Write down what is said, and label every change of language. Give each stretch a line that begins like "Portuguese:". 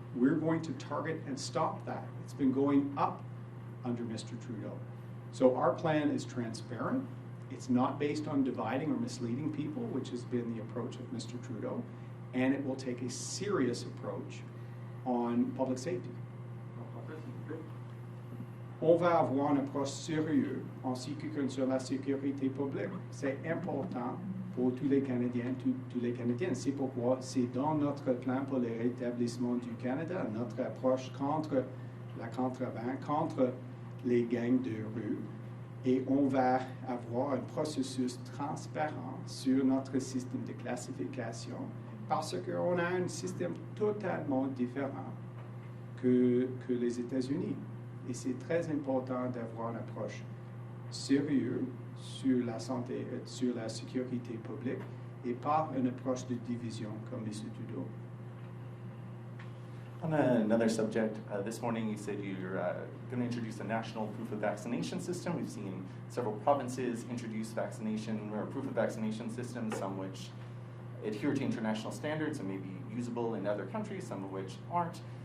English: We're going to target and stop that. It's been going up under Mr. Trudeau. So our plan is transparent. It's not based on dividing or misleading people, which has been the approach of Mr. Trudeau, and it will take a serious approach on public safety.
French: On va avoir une approche sérieuse en ce qui concerne la sécurité publique. C'est important pour tous les Canadiens, tous les Canadiennes. C'est pourquoi c'est dans notre plan pour le rétablissement du Canada, notre approche contre la contrebande, contre les gangs de rue. Et on va avoir un processus transparent sur notre système de classification parce qu'on a un système totalement différent que les États-Unis. Et c'est très important d'avoir une approche sérieuse sur la santé, sur la sécurité publique et pas une approche de division comme M. Trudeau.
English: On another subject, this morning you said you're going to introduce a national proof of vaccination system. We've seen several provinces introduce vaccination or proof of vaccination systems, some which adhere to international standards and may be usable in other countries, some of which aren't.